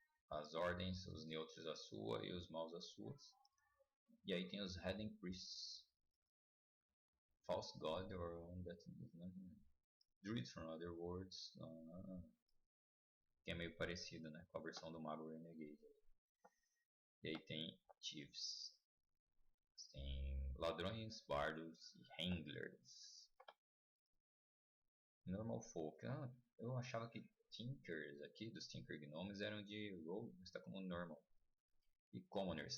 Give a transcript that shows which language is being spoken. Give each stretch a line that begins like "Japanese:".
Portuguese: as ordens, os neutros a sua e os maus as suas. E aí tem os Hidden Priests.
English: False God or one that is not Druid from Other Worlds.
Portuguese: Que é meio parecido, né, com a versão do Mago Renegade. E aí tem Thieves. Tem ladrões, bardos e handlers. Normal Folk. Eu achava que Tinkers aqui, dos Tinker Gnomes, eram de Rogue, mas tá como Normal. E Commoners.